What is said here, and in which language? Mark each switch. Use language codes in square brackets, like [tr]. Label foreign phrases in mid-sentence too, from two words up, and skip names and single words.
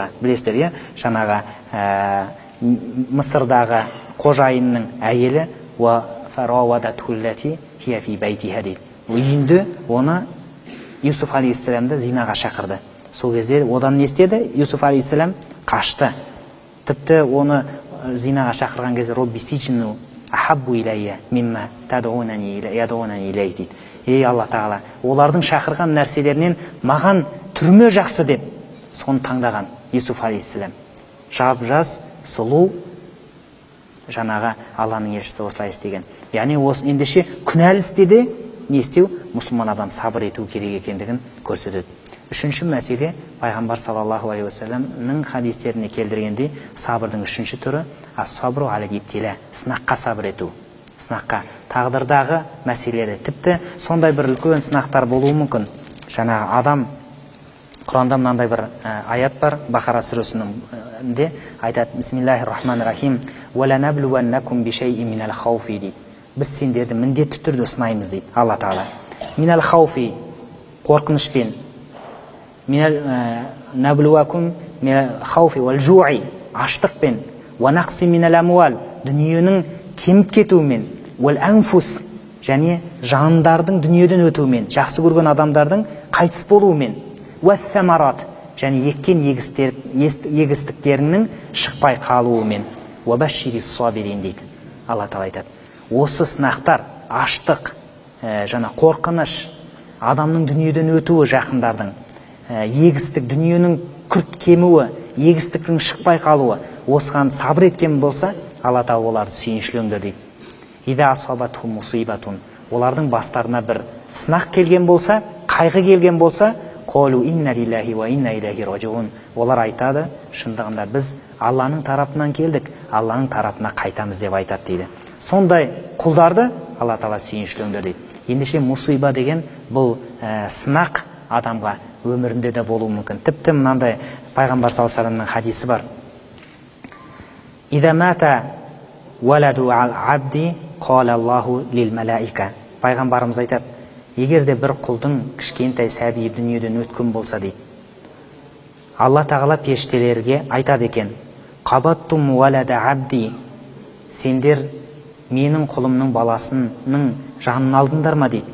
[kk] Білесіздер, жаңағы Мысырдағы қожайынның әйелі үйінде оны Юсуф алейхиссаламды зинаға шақырды. Сол кезде одан не істеді? Юсуф алейхиссалам қашты. Тіпті оны зинаға шақырған кезде [ar] رب السجن أحب إلي مما يدعونني إليه [kk] дейді. Ей Алла Тағала, олардың шақырған нәрселерінен маған түрме жақсы деп соны таңдаған Юсуф алейхиссалам. Жап-жас, сұлу, жаңағы Алланың елшісі осылай істеген. Яғни осы ендеше күнәлі істеде не істеу? Мұсылман адам сабыр ету керек екендігін көрсетеді. Үшінші мәселе, пайғамбар [ar] صلى الله عليه وسلم [kk] хадистеріне келдіргендей, сабырдың үшінші түрі [ar] الصبر على الابتلاء, [kk] сынаққа сабыр ету. Сынаққа, тағдырдағы мәселелері, тіпті сондай бір үлкен сынақтар болуы мүмкін. Жаңағы адам, Құранда мынандай бір аят бар, Бақара сүресінде айтады: [ar] بسم الله الرحمن الرحيم ولنبلونكم بشيء من الخوف» дейді. [kk] Біз сендерді міндетті түрде сынаймыз дейді Алла Тағала. [ar] من الخوف, қорқынышпен, نبلوكم من الخوف والجوع, аштықпен, ونقص من الأموال, [kk] дүниенің кеміп кетуімен, [ar] والأنفس, [kk] және жандардың дүниеден өтуімен, жақсы көрген адамдардың қайтыс болуымен, [ar] والثمرات, [kk] және еккен егістіктерінің шықпай қалуымен, [ar] وبشر الصابرين [kk] дейді Алла Тағала айтады. Осы сынақтар, аштық, жаңа қорқыныш, адамның дүниеден өтуі, жақындардың, егістік, дүниенің күрт кемуі, егістіктің шықпай қалуы, осыған сабыр еткен болса, Алла Тағала оларды сүйіншілеңдер дейді. [ar] إذا أصابتهم مصيبة, [kk] олардың бастарына бір сынақ келген болса, [ar] қайғы келген болса, قالوا إنا لله وإنا إليه راجعون, [kk] олар айтады, шындығында біз Алланың тарапынан келдік, Алланың тарапына қайтамыз деп айтады дейді. Сондай құлдарды Алла Тағала сүйіншілеңдер дейді. Ендеше мусиба деген бұл сынақ адамға өмірінде де болуы мүмкін. Тіпті мынандай пайғамбар [ar] صلى الله عليه وسلم [kk] хадисі бар. [ar] إذا مات ولد العبد قال الله للملائكة. [kk] Пайғамбарымыз айтады, егерде бір құлдың кішкентай сәби дүниеден өткен болса дейді, Алла Тағала періштелерге айтады екен: [ar] قبضتم ولد عبدي, [kk] сендер менің құлымның баласының жанын алдыңдар ма дейді.